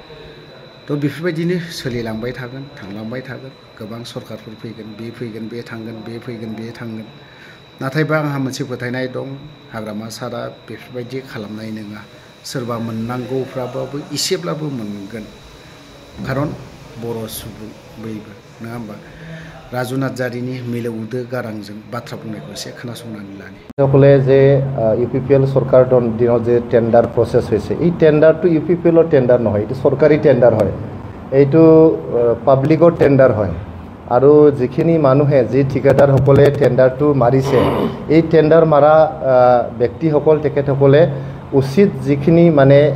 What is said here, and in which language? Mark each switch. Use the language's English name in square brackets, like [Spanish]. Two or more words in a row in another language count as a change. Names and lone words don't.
[Bodo] तो बेफोरबायदिनो सोलिलांबाय थागोन थांलांबाय थागोन गोबां सरकारफोर फैगोन बे थांगोन बे फैगोन बे थांगोन नाथायबा आंहा मोनसे फोथायनाय दं हाग्रामा सारा बेफोरबायदि खालामनाय नङा सोरबा मोननांगौफ्राबाबो एसेब्लाबो मोनगोन खारन बर' सुबुं बयबो नङा होमबा राजु नार्जारिनि मिलौदो गारांजों बाथ्रा बुंनायखौ एसे खोनासंनानै लानि [Assamese] সকলে যে UPPL সরকার দিনত যে টেন্ডার প্রসেস হয়েছে এই টেন্ডারটো UPPLৰ টেন্ডার নহয় এটা সরকারি টেন্ডার হয় এইটো পাব্লিকৰ টেন্ডার হয় আৰু যিখিনি মানুহে যি ঠিকাদাৰসকলে টেন্ডাৰটো মাৰিছে এই টেন্ডাৰ মাৰা ব্যক্তিসকল তেখেতসকলে উচিত যিখিনি মানে